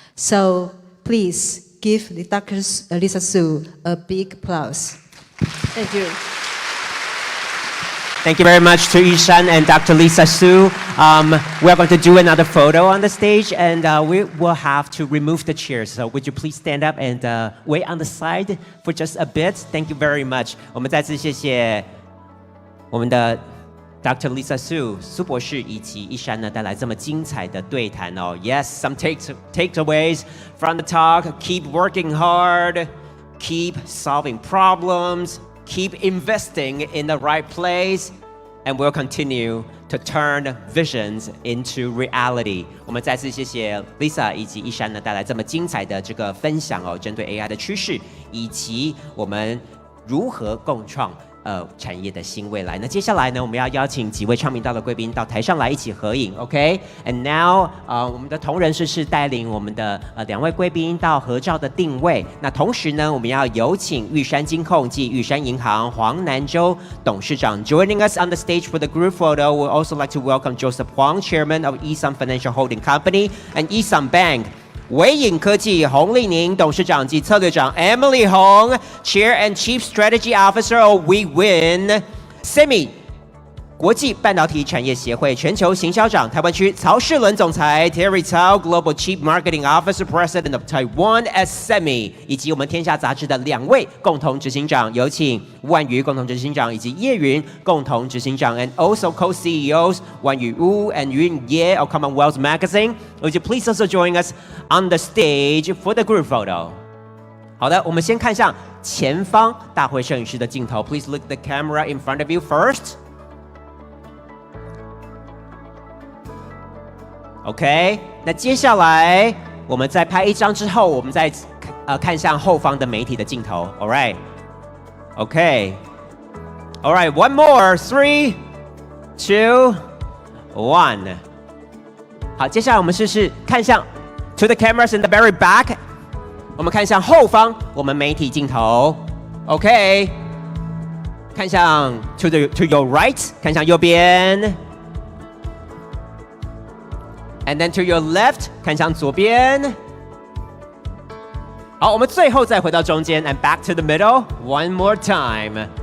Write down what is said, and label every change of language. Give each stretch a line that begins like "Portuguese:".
English: So please give Dr. Lisa Su a big applause. Thank you. Thank you very much to Yishan and Dr. Lisa Su. We're going to do another photo on the stage, and we will have to remove the chairs. So would you please stand up and wait on the side for just a bit? Thank you very much.
Chinese: 我们再次谢谢我们的 Dr. Lisa Su 苏博士以及Yishan呢带来这么精彩的对谈哦。
English: Yes, some takeaways from the talk. Keep working hard. Keep solving problems. Keep investing in the right place, and we'll continue to turn visions into reality.
Chinese: 我们再次谢谢 Lisa 以及Yishan呢带来这么精彩的这个分享哦，针对 AI 的趋势以及我们如何共创产业的新未来。那接下来呢，我们要邀请几位唱频道的贵宾到台上来一起合影 ，OK？
English: And now，
Chinese: 我们的同仁是带领我们的2位贵宾到合照的定位。那同时呢，我们要有请玉山金控暨玉山银行黄南洲董事长
English: joining us on the stage for the group photo. We'd also like to welcome Joseph Huang, Chairman of Esam Financial Holding Company and Esam Bank.
Chinese: 微影科技洪丽宁董事长及策略长
English: Emily Hong, Chair and Chief Strategy Officer of WeWin.
Chinese: Semi 国际半导体产业协会全球行销长台湾区曹世伦总裁
English: Terry Cao, Global Chief Marketing Officer, President of Taiwan at Semi,
Chinese: 以及我们天下杂志的2位共同执行长，有请万瑜共同执行长以及叶云共同执行长
English: and also co-CEOs 万宇乌 and Yun Ye of Commonwealth Magazine. Would you please also join us on the stage for the group photo?
Chinese: 好的，我们先看向前方大会摄影师的镜头。
English: Please look at the camera in front of you first.OK，
Chinese: 那接下来我们在拍一张之后，我们再看向后方的媒体的镜头。
English: All right, OK, all right, one more, 3, 2, 1。
Chinese: 好，接下来我们试试看向
English: to the cameras in the very back。
Chinese: 我们看向后方，我们媒体镜头。 OK， 看向
English: to your right，
Chinese: 看向右边。
English: And then to your left，
Chinese: 看向左边。好，我们最后再回到中间 ，
English: and back to the middle one more time.